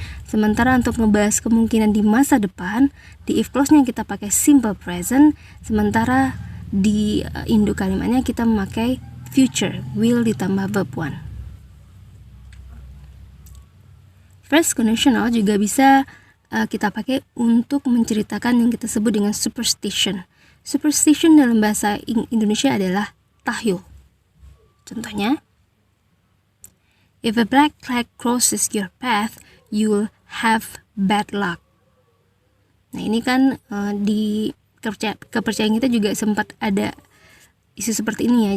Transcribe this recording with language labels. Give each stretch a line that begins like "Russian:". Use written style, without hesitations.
Indonesian: Sementara untuk ngebahas kemungkinan di masa depan, di if clause-nya kita pakai simple present, sementara di induk kalimatnya kita memakai future, will ditambah verb 1. First conditional juga bisa kita pakai untuk menceritakan yang kita sebut dengan superstition. Superstition dalam bahasa Indonesia adalah tahyul. Contohnya,
English: if a black cat crosses your path, you'll have bad luck.
Indonesian: Nah, ini kan di kepercayaan kita juga sempat ada isu seperti ini ya.